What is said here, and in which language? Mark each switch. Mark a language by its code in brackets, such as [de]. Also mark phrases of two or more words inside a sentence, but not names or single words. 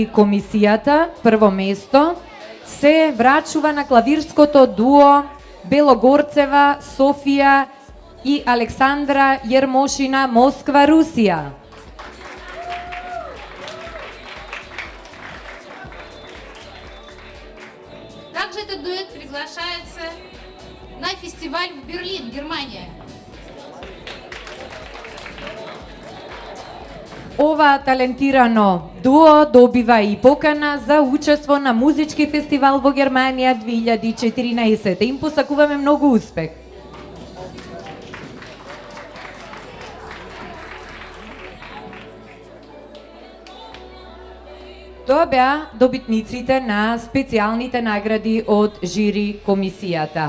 [mk] комисијата, прво место, се врачува на клавирското дуо Белогорцева, Софија и Александра Јермошина, Москва, Русија. [ru] Также этот дуэт приглашается на фестиваль в Берлин, Германия. [mk] Ова талентирано дуо добива и покана за учество на музички фестивал во Германија 2014. Им посакуваме многу успех. Тоа беа добитниците на специјалните награди од жири комисијата.